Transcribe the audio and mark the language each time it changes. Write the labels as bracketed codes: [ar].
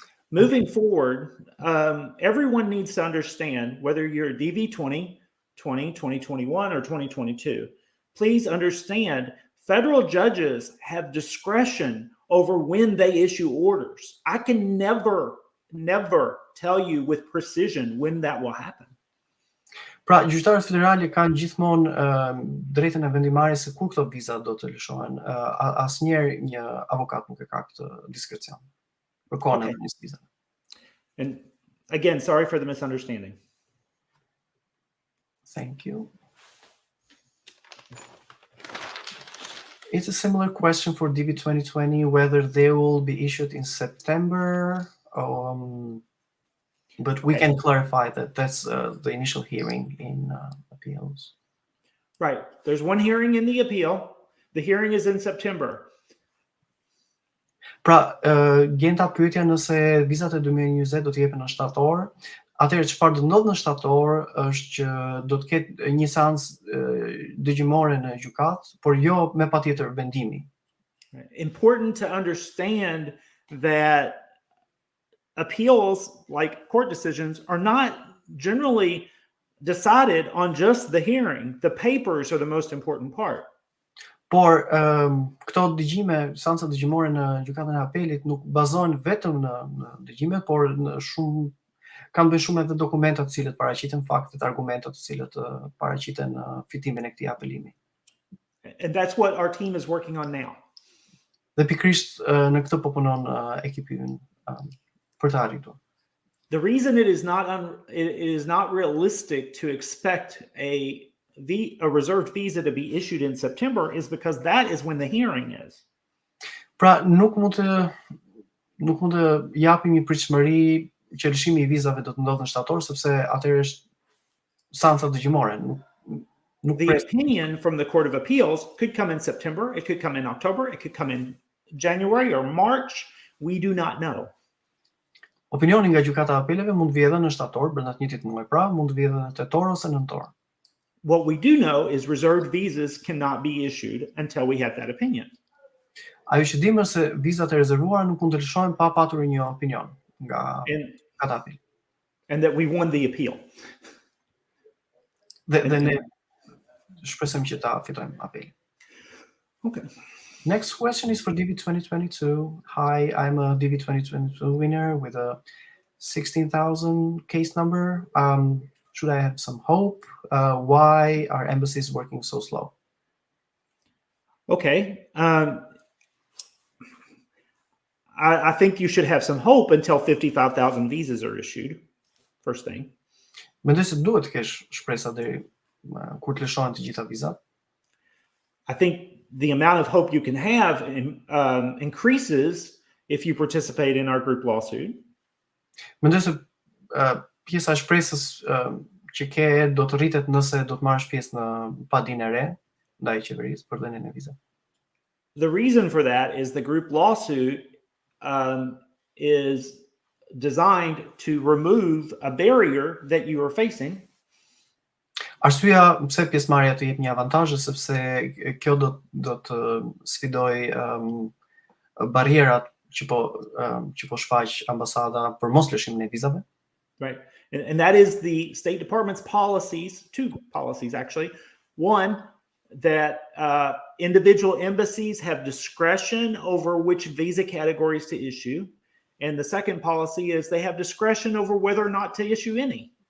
[en] Moving forward, everyone needs to understand, whether you're DV 2020, 2021, or 2022, please understand federal judges have discretion over when they issue orders. I can never tell you with precision when that will happen. [sq] Pra, gjyqtarët federale kanë gjithmonë drejtën e vendimarrjes se kur këto viza do të lëshohen. Asnjëherë një avokat nuk e ka këtë diskrecion. [en] Okay. And again, sorry for the misunderstanding. Thank you. It's a similar question for DV 2020, whether they will be issued in September, but we can clarify that that's the initial hearing in appeals. Right. There's one hearing in the appeal. The hearing is in September. [sq] Pra, gjenta pyetja nëse vizat e 2020 do të jepen në shtator. Atëherë çfarë do ndodh në shtator është që do të ketë një seancë dëgjimore në gjykat, por jo me patjetër vendimi. [en] Important to understand that appeals, like court decisions, are not generally decided on just the hearing. The papers are the most important part. [sq] Por këto dëgjime, seanca dëgjimore në gjykatën e apelit nuk bazohen vetëm në dëgjime, por në kanë bërë shumë edhe dokumenta të cilët paraqiten faktet, argumentat të cilët paraqiten fitimin e këtij apelimi. [en] And that's what our team is working on now. [sq] Dhe pikërisht në këtë po punon ekipi ynë për të arritur. [en] The reason it is not realistic to expect a reserved visa to be issued in September is because that is when the hearing is. [sq] Pra nuk mund të japim një pritshmëri që lëshimi I vizave do të ndodhë në shtator sepse atëherë është seanca dëgjimore. [en] The opinion from the Court of Appeals could come in September, it could come in October, it could come in January or March. We do not know. [sq] Opinioni nga gjykata e apeleve mund të vijë edhe në shtator brenda të njëjtit muaji, pra mund të vijë edhe në tetor ose nëntor. [en] What we do know is reserved visas cannot be issued until we have that opinion. [sq] Ajo që dimë se vizat e rezervuara nuk mund të lëshohen pa patur një opinion nga gjykata e apel. [en] And that we won the appeal. [sq] Dhe ne shpresojmë që ta fitojmë apelin. [en] Okay. Next question is for DV 2022. Hi, I'm a DV 2022 winner with a 16,000 case number. Should I have some hope? Why are embassies working so slow? Okay. I think you should have some hope until 55,000 visas are issued. First thing. [sq] Mendoj se duhet të kesh shpresa deri kur të lëshohen të gjitha vizat. [en] I think the amount of hope you can have increases if you participate in our group lawsuit. [sq] Mendoj se pjesa e shpresës që ke do të rritet nëse do të marrësh pjesë në padinë e re ndaj qeverisë për dhënien e vizave. [en] The reason for that is the group lawsuit is designed to remove a barrier that you are facing. [sq] Arsyeja pse pjesëmarrja të jep një avantazh sepse kjo do të sfidoj barrierat që po shfaq ambasada për mos lëshimin e vizave. [en] Right. And that is the State Department's policies, two policies actually. One, that individual embassies have discretion over which visa categories to issue. And the second policy is they have discretion over whether or not to issue any.